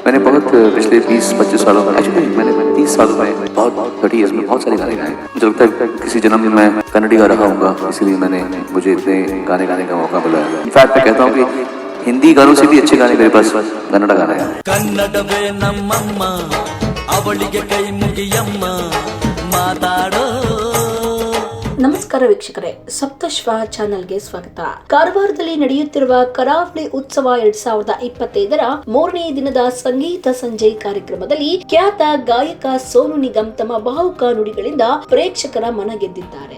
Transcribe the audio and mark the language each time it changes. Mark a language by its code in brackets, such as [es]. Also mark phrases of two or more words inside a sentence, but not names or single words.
[hi] मैंने बहुत पिछले 20-25 सालों में, एक्चुअली मैंने 30 सालों में बहुत 30 ईयर्स में बहुत सारे गाने गाए। मुझे लगता है किसी जन्म में मैं कन्नड़ी गा रहा हूँगा, इसीलिए मुझे इतने गाने गाने का मौका मिला है। इनफैक्ट मैं कहता हूँ कि हिंदी गानों से भी अच्छे गाने मेरे पास कन्नड़ा गाना है। [kn] ಕನ್ನಡವೇ ನಮ್ಮಮ್ಮ ಅವಳಿಗೆ ಕೈ ಮುಗಿಯಮ್ಮ ಮಾತಾಡೋ. ನಮಸ್ಕಾರ ವೀಕ್ಷಕರೇ, ಸಪ್ತಶ್ವ ಚಾನೆಲ್ಗೆ ಸ್ವಾಗತ. ಕಾರವಾರದಲ್ಲಿ ನಡೆಯುತ್ತಿರುವ ಕರಾವಳಿ ಉತ್ಸವ 2025ರ 3ನೇ ದಿನದ ಸಂಗೀತ ಸಂಜೆ ಕಾರ್ಯಕ್ರಮದಲ್ಲಿ ಖ್ಯಾತ ಗಾಯಕ ಸೋನು ನಿಗಮ್ ತಮ್ಮ ಭಾವುಕ ನುಡಿಗಳಿಂದ ಪ್ರೇಕ್ಷಕರ ಮನ ಗೆದ್ದಿದ್ದಾರೆ.